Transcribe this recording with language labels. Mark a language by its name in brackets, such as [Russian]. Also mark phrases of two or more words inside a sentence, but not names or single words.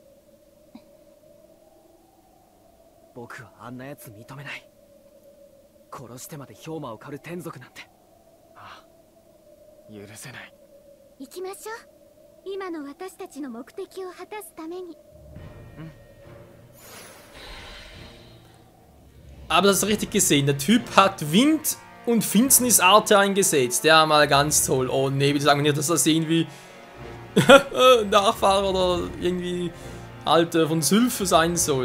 [Japanese] 僕はあんなやつ認めない。殺してまで氷魔を狩る天族なんて、ああ、許せない。行きましょう。今の私たちの目的を果たすために。 [German] Aber das ist richtig gesehen. Der Typ hat Wind und Finsternisarte eingesetzt. Ja, mal ganz toll. Oh ne, bitte sagen wir nicht, dass das irgendwie Nachfahre oder irgendwie halt von Sylphe sein soll.